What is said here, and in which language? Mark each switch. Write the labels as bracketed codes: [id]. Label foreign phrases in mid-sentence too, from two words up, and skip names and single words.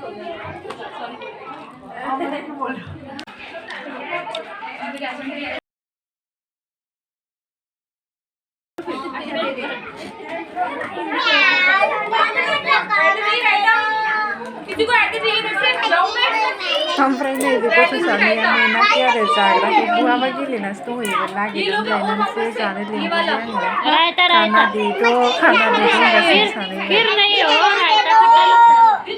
[hi] किसी को ऐड चाहिए इधर से जाऊं मैं [brx] Oमफ्राय नैबे गथ'सानिया मोनाखै आरो जाग्राखौ बहाबा गेलेनासो दंहैयोमोन नागिरदों लायनानैसो जानो लिंहरबाय आङो खाना देद' होनगासिनो सानैबो [hi] फिर नहीं हो रायता खट्टा लगता है